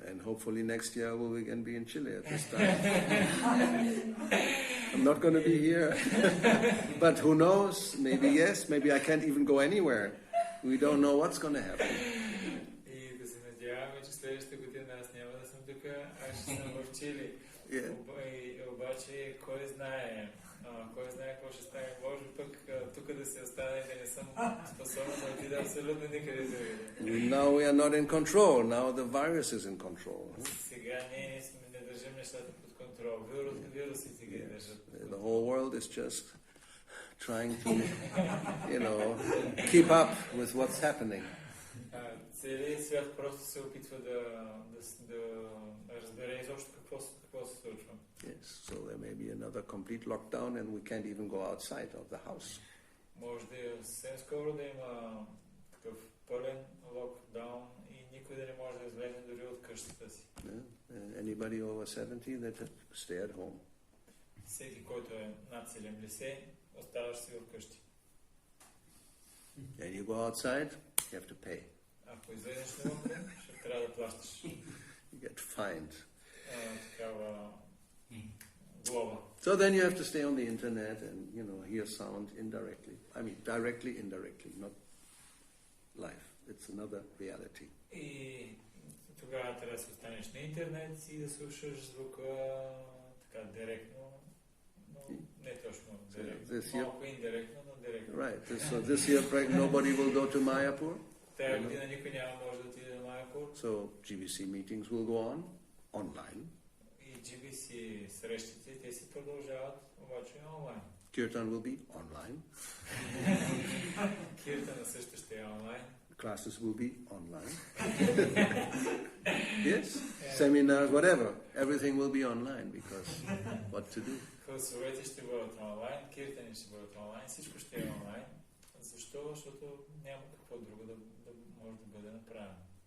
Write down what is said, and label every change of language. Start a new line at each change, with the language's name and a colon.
English: And hopefully next year I will again be in Chile at this time. I'm not going to be here. But who knows? Maybe yes, maybe I can't even go anywhere. We don't know what's going to happen.
Bulgarian: И да се надяваме, че следващата година аз няма да съм тук, аз ще съм в Чили. Обаче, кой знае какво ще стане. Може пък тук да се остане и да не съм способен да отида абсолютно никъде другаде.
English: Now we are not in control. Now the virus is in control.
Bulgarian: Сега ние не държим нещата под контрол. Вирусите ги държат.
English: The whole world is just trying to, keep up with what's happening.
Bulgarian: Целият свят просто се опитва да разбере изобщо какво се случва.
English: Yes, so there may be another complete lockdown and we can't even go outside of the house.
Bulgarian: Може да е съвсем скоро да има такъв пълен локдаун и никой да не може да излезе дори от къщата си.
English: Anybody over 70 that stay at home.
Bulgarian: Всеки, който е над 70, оставаш си в къщи.
English: And you go outside, you have to pay.
Bulgarian: Ако излезеш навън, ще трябва да плащаш.
English: You get fined.
Bulgarian: Такава глоба.
English: So then you have to stay on the internet and, hear sound indirectly. I mean, directly, indirectly, not live. It's another reality.
Bulgarian: И тогава трябва да се останеш на интернет и да слушаш звука така директно, но не точно директно. Малко индиректно, но директно.
English: Right. So this year nobody will go to Mayapur.
Bulgarian: Тая година никой няма може да отиде на Майапур.
English: So GBC meetings will go on online.
Bulgarian: И GBC срещите, те си продължават, обаче онлайн.
English: Kirtan will be online.
Bulgarian: Kirtan също ще е онлайн.
English: Classes will be online. Yes? Seminars, whatever. Everything will be online because what to do?
Bulgarian: Класовете ще бъдат онлайн, киртани ще бъдат онлайн, всичко ще е онлайн. Защо? Защото няма какво друго да може да бъде направено.